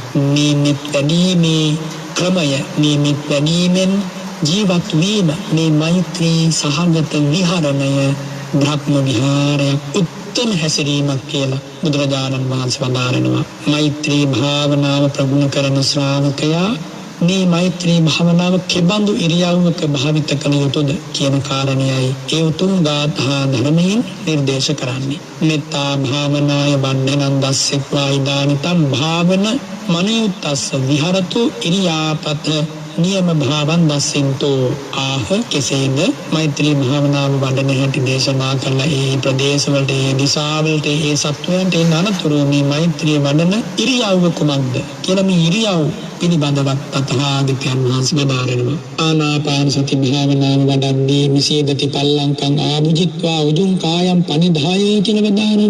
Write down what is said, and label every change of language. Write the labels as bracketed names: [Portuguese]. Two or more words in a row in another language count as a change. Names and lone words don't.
[Sinhala] මේ වැඩීමේ ක්‍රමය මේ වැඩීමෙන් ජීවත් වීම මේ මෛත්‍රී සහගත විහරණය බ්‍රහ්ම විහාරයක් උත්තම හැසිරීමක් කියලා බුදුරජාණන් වහන්සේ වදාරනවා. මෛත්‍රී භාවනාව ප්‍රගුණ කරන ශ්‍රාවකයා මේ මෛත්‍රී භාවනාව කෙබඳු ඉරියව්වක භාවිත කළ යුතුද කියන කාරණයයි ඒ උතුම් ගාථා ධර්මයෙන් නිර්දේශ කරන්නේ. [Pali] මෙත්තා භාවනාය වන්දනං දස්සෙත්වා ඉදානිතං භාවන මනියුත්තස්ස විහරතු ඉරියාපත නියම භාවන් දස්සෙන්තෝ. [Sinhala] ආහ කෙසේද මෛත්‍රී භාවනාව වඩන හැටි දේශනා කළ ඒ ප්‍රදේශවලට ඒ දිසාවලට ඒ සත්වයන්ට ඒ අනතුරු මේ මෛත්‍රී වඩන ඉරියව්ව කුමක්ද කියලා මේ ඉරියව් පිළිබඳව තථාගතයන් වහන්සේ වදාරනවා. ආනාපාන සති භාවනාව වඩන්නේ [Pali] මිසීදති පල්ලංකං ආභුජිත්වා උජුං කායම් පනිදාය [Sinhala] කියලා වදාරන්නේ.